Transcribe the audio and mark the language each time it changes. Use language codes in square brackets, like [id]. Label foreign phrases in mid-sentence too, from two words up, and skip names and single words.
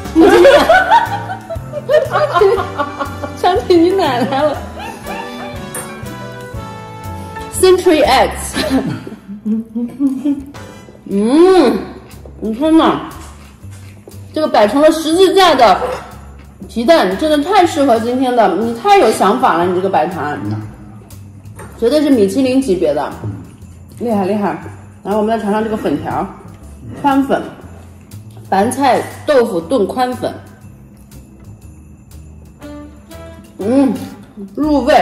[zh] 想起你奶奶了。 [en] Century Eggs。 [zh] 你看呐，這個擺成了十字架的皮蛋，真的太適合今天的，你太有想法了，你這個擺盤，絕對是米其林級別的，厲害。然後我們再嘗嘗這個粉條，寬粉，白菜豆腐燉寬粉。入味。